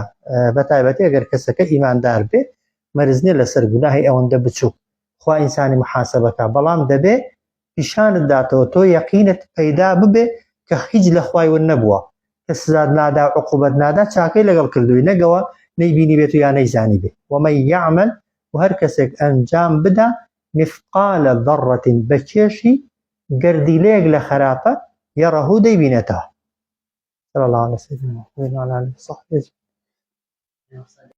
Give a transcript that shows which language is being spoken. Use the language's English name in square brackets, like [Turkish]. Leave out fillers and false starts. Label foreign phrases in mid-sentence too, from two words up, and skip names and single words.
[Central Kurdish] بەتایبەتی ئەگەر کەسەکە ئیماندار بێ مەرز نییە لەسەر گوناهی ئەوەندە بچوو خوا ئینسانی محاسەبەکە، بەڵام دەبێ پیشانت داتەوە تۆ یەقینت پەیدا ببێ کە هیچ لە خوای ون نەبووە، کە سزات نادا عقوبەت نادا چاکەی لەگەڵ کردووی نەگەوە نەیبینی بێت و یا نەیزانی بێ. [Arabic] ومن يعمل [Central Kurdish] و هەر کەسێک ئەنجام بدا [Arabic] مثقال ذرة [Central Kurdish] بە کێشی گەردیلەیەک لە خراپە یەڕەهو دەیبینێتەوە. [Arabic] صلى الله عليه وسلم وعلى آله وصحبه.